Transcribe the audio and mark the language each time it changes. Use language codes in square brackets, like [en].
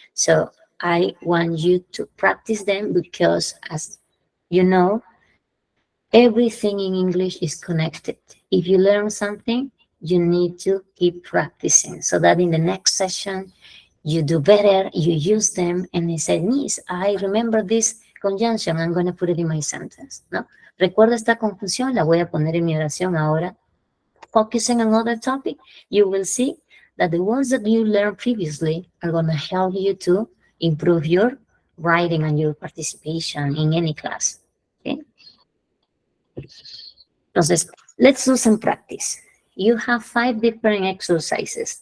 [en] So I want you to practice them because, as you know, everything in English is connected. If you learn something, you need to keep practicing so that in the next session you do better, you use them, and you say, Miss, I remember this conjunction, I'm going to put it in my sentence, ¿no? [es] Recuerda esta conjunción, la voy a poner en mi oración ahora. [en] Focusing on another topic, you will see that the ones that you learned previously are going to help you to improve your writing and your participation in any class, okay? [es] Entonces, [en] let's do some practice. You have 5 different exercises.